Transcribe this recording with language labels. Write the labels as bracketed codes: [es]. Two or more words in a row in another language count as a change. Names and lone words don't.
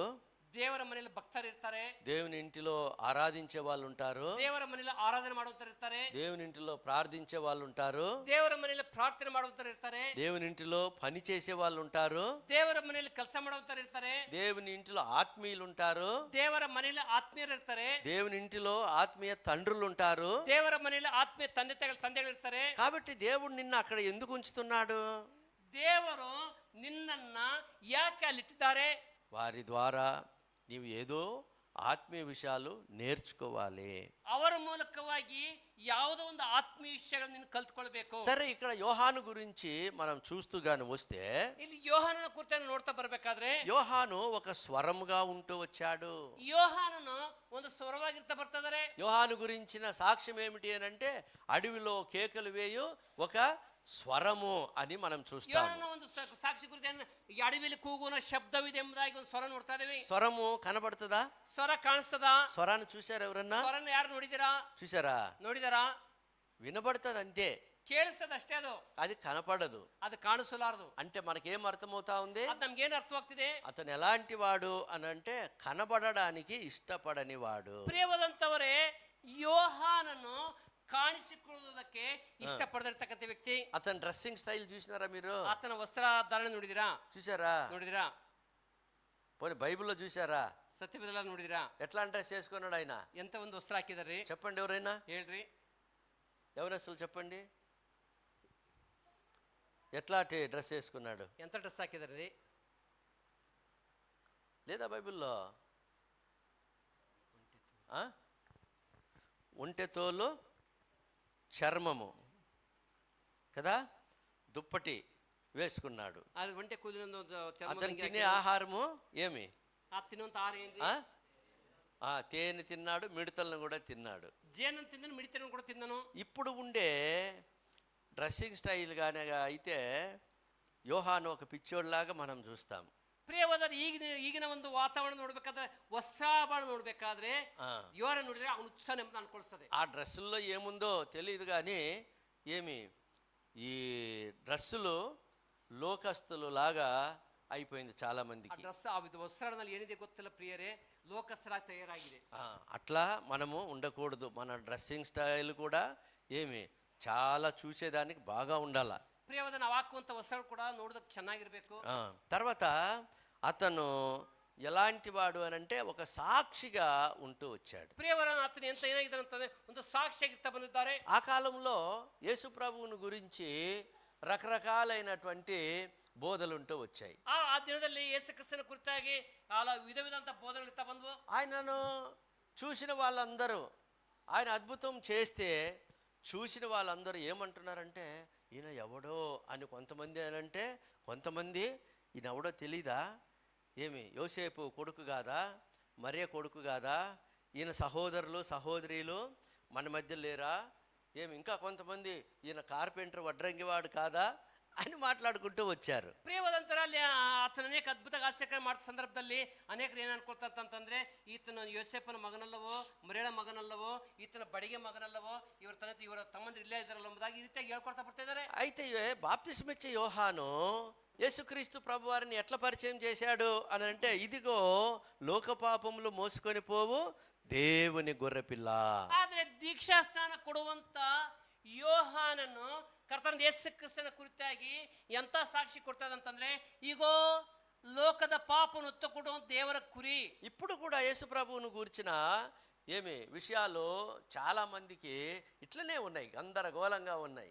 [kn] ದೇವರ ಮನೆಯಲ್ಲಿ ಭಕ್ತರು ಇರ್ತಾರೆ. [te] దేవుని ఇంటిలో ఆరాధించే వాళ్ళు ఉంటారు, [kn] ದೇವರ ಮನೆಯಲ್ಲಿ ಆರಾಧನೆ ಮಾಡುವಂತರು ಇರ್ತಾರೆ. [te] దేవుని ఇంటిలో ప్రార్థించే వాళ్ళు ఉంటారు, [kn] ದೇವರ ಮನೆಯಲ್ಲಿ ಪ್ರಾರ್ಥನೆ ಮಾಡುವಂತರು ಇರ್ತಾರೆ. [te] దేవుని ఇంటిలో పని చేసే వాళ్ళు ఉంటారు, [kn] ದೇವರ ಮನೆಯಲ್ಲಿ ಕೆಲಸ ಮಾಡುವಂತರು ಇರ್ತಾರೆ. [te] దేవుని ఇంటిలో ఆత్మీయులు ఉంటారు, [kn] ದೇವರ ಮನೆಯಲ್ಲಿ ಆತ್ಮೀಯರು ಇರ್ತಾರೆ. [te] దేవుని ఇంటిలో ఆత్మీయ తండ్రులు ఉంటారు. [kn] ದೇವರ ಮನೆಯಲ್ಲಿ ಆತ್ಮೀಯ ತಂದೆಗಳು ಇರ್ತಾರೆ. [te] కాబట్టి దేవుడు నిన్ను అక్కడ ఎందుకు ఉంచుతున్నాడు? [kn] ದೇವರು ನಿನ್ನನ್ನ ಯಾಕೆ ಅಲ್ಲಿಟ್ಟಿದ್ದಾರೆ? [te] వారి ద్వారా నీవు ఏదో ఆత్మీయ విషయాలు నేర్చుకోవాలి. [kn] ಅವರ ಮೂಲಕವಾಗಿ ಯಾವುದೋ ಒಂದು ಆತ್ಮೀಯ ವಿಷಯಗಳನ್ನು ನೀನು ಕಲ್ತ್ಕೊಳ್ಬೇಕು. [te] సరే, ఇక్కడ యోహాను గురించి మనం చూస్తూ గాని వస్తే, [kn] ಇಲ್ಲಿ ಯೋಹಾನನ ಕುರಿತು ನೋಡ್ತಾ ಬರ್ಬೇಕಾದ್ರೆ, [te] యోహాను ఒక స్వరముగా ఉంటూ వచ్చాడు. [kn] ಯೋಹಾನನು ಒಂದು ಸ್ವರವಾಗಿರ್ತಾ ಬರ್ತಿದ್ದಾರೆ. [te] యోహాను గురించిన సాక్ష్యం ఏమిటి అని అంటే, అడవిలో కేకలు వేయు ఒక స్వరము అని మనం చూస్తాము. [kn] ಯೋಹಾನನ ಒಂದು ಸಾಕ್ಷಿ ಕುರಿತು ಈ ಅಡವಿಯಲ್ಲಿ ಕೂಗುವ ಶಬ್ದವಿದೆ ಎಂಬುದಾಗಿ ಒಂದು ಸ್ವರ ನೋಡ್ತಾ ಇದ್ದೇವೆ. [te] స్వరము కనబడుతుందా? [kn] ಸ್ವರ ಕಾಣಿಸ್ತದ? [te] స్వరాన్ని చూశారు ఎవరన్నా? [kn] ಸ್ವರನ ಯಾರು ನೋಡಿದಿರಾ? [te] చూసారా? [kn] ನೋಡಿದಾರಾ? [te] వినబడుతుంది అంతే, [kn] ಕೇಳಿಸ್ತದ ಅಷ್ಟೇ, [te] అది కనపడదు. [kn] ಅದು ಕಾಣಿಸಲಾರದು. [te] అంటే మనకేం ಅರ್ಥమవుతా ఉంది? [kn] ಅದು ನಮ್ಗೇನು ಅರ್ಥವಾಗ್ತಿದೆ? [te] అతను ఎలాంటి వాడు అని అంటే, కనబడడానికి ఇష్టపడని వాడు. [kn] ಪ್ರಿಯವಾದಂತವರೇ, ಯೋಹಾನನು ಕಾಣಿಸಿಕೊಳ್ಳುವುದಕ್ಕೆ ಇಷ್ಟಪಡದಿರ್ತಕ್ಕಂಥ ವ್ಯಕ್ತಿ. [te] అతని [en] dressing style [te] చూసినారా మీరు? [kn] ಆತನ ವಸ್ತ್ರಧಾರಣೆ ನೋಡಿದಿರಾ? [te] చూసారా? పోనీ బైబిల్లో చూసారా? [kn] ಸತ್ಯವೇದಲ್ಲ ನೋಡಿದಿರಾ? [te] ఎట్లా డ్రెస్ చేసుకున్నాడు ఆయన? [kn] ಎಂತ ಒಂದು ವಸ್ತ್ರ ಹಾಕಿದಾರ್ರಿ? [te] చెప్పండి, ఎవరైనా [kn] ಹೇಳ್ರಿ. [te] ఎవరు అసలు చెప్పండి, ఎట్లాంటి డ్రెస్ వేసుకున్నాడు? [kn] ಎಂತ ಡ್ರೆಸ್ ಹಾಕಿದಾರ್ರಿ? [te] లేదా బైబిల్లో? ఒంటె తోలు చర్మము కదా, దుప్పటి వేసుకున్నాడు. [kn] ಅದು ಒಂಟೆ ಕೂದಲಿನ [te] అతను తినే ఆహారము ఏమి? [kn] ತಿನ್ನುವಂತ ಆಹಾರ ಏನ್ರಿ? [te] తేనె తిన్నాడు, మిడతలను కూడా తిన్నాడు. [kn] ಜೇನು ತಿಂದನು, ಮಿಡಿತನ್ನು ಕೂಡ ತಿಂದನು. [te] ఇప్పుడు ఉండే [en] dressing style [te] గానే అయితే యోహాను ఒక పిచ్చోడ్లాగా మనం చూస్తాం. [kn] ಪ್ರಿಯವಾದ ಈಗಿನ ಒಂದು ವಾತಾವರಣ ನೋಡ್ಬೇಕಾದ್ರೆ, ವಸ್ತ್ರಾಭರಣ ನೋಡ್ಬೇಕಾದ್ರೆ ಯೋರ ನೋಡಿದ್ರೆ ಅವನು ಉತ್ಸಾಹ ನೆಮ್ಮದಿ ಅನ್ಕೊಳ್ಸ್ತದೆ. [te] ఆ డ్రెస్సుల్లో ఏముందో తెలియదు, కానీ ఏమి ఈ డ్రెస్సులు లోకస్తులు లాగా అయిపోయింది చాలా మందికి. [kn] ಡ್ರೆಸ್ ವಸ್ತ್ರಾಭರಣದಲ್ಲಿ ಏನಿದೆ ಗೊತ್ತಿಲ್ಲ ಪ್ರಿಯರೇ, ಲೋಕಸ್ಥರಾಗಿ ತಯಾರಾಗಿದೆ. [te] అట్లా మనము ఉండకూడదు. మన [en] dressing style [te] కూడా ఏమి చాలా చూసేదానికి బాగా ఉండాల. [kn] ಪ್ರಿಯವಾದ ನಾವು ಹಾಕುವಂತ ವಸ್ತ್ರಗಳು ಕೂಡ ನೋಡೋದಕ್ಕೆ ಚೆನ್ನಾಗಿರ್ಬೇಕು. [te] తర్వాత అతను ఎలాంటి వాడు అని అంటే, ఒక సాక్షిగా ఉంటూ వచ్చాడు. [kn] ಪ್ರಿಯವರ ಆತನು ಎಂತ ಏನಾಗಿದೆ ಅಂತಂದ್ರೆ, ಒಂದು ಸಾಕ್ಷಿಯಾಗಿರ್ತಾ ಬಂದಿದ್ದಾರೆ. [te] ఆ కాలంలో యేసు ప్రభువుని గురించి రకరకాలైనటువంటి బోధలు ఉంటూ వచ్చాయి. [kn] ಆ ದಿನದಲ್ಲಿ ಯೇಸು ಕ್ರಿಸ್ತನ ಕುರಿತಾಗಿ ವಿಧ ವಿಧಂತ ಬೋಧನೆಗಳು ಇರ್ತಾ ಬಂದ್ವು. [te] ఆయనను చూసిన వాళ్ళందరూ, ఆయన అద్భుతం చేస్తే చూసిన వాళ్ళందరూ ఏమంటున్నారంటే, ఈయన ఎవడో అని కొంతమంది అంటే, కొంతమంది ఈయన ఎవడో తెలీదా, ఏమి యోసేపు కొడుకు కాదా, మరియ కొడుకు కాదా, ఈయన సహోదరులు సహోదరీలు మన మధ్య లేరా, ఏమి ఇంకా కొంతమంది ఈయన కార్పెంటర్ వడ్రంగివాడు కాదా అని మాట్లాడుకుంటూ వచ్చారు. [kn] ಪ್ರಿಯವಾದಂತರಲ್ಲಿ ಆತನ ಅನೇಕ ಅದ್ಭುತ ಆಶ್ಚರ್ಯ ಮಾಡಿದ ಸಂದರ್ಭದಲ್ಲಿ ಅನೇಕರು ಏನು ಅನ್ಕೊಳ್ತಾರಂತಂದ್ರೆ ಈತನ ಯೋಸೇಫನ ಮಗನಲ್ಲವೋ ಮರಿಯಳ ಮಗನಲ್ಲವೋ ಈತನ ಬಡಿಗೆ ಮಗನಲ್ಲವೋ ಇವರ ತಮ್ಮಂದಿರು ಇಲ್ಲೇ ಇದ್ದಾರಲ್ಲ ಎಂಬುದಾಗಿ ಈ ರೀತಿಯಾಗಿ ಹೇಳ್ಕೊಳ್ತಾ ಬರ್ತಾ ಇದ್ದಾರೆ. [te] అయితే బాప్తిస్మిచ్చే యోహాను యేసుక్రీస్తు ప్రభు వారిని ఎట్లా పరిచయం చేశాడు అని అంటే, ఇదిగో లోక పాపములు మోసుకొని పోవు దేవుని గొర్రెపిల్ల. [kn] ಆದ್ರೆ ದೀಕ್ಷಾಸ್ನಾನ ಕೊಡುವಂತ ಯೋಹಾನನು ಕರ್ತನ ಯೇಸು ಕ್ರಿಸ್ತನ ಕುರಿತಾಗಿ ಎಂತ ಸಾಕ್ಷಿ ಕೊಡ್ತದಂತಂದ್ರೆ, ಈಗೋ ಲೋಕದ ಪಾಪವನ್ನು ಹೊತ್ತುಕೊಡುವ ದೇವರ ಕುರಿ. [te] ఇప్పుడు కూడా యేసు ప్రభువును గూర్చిన ఏమి విషయాలు చాలా మందికి ఇట్లనే ఉన్నాయి, గందరగోళంగా ఉన్నాయి.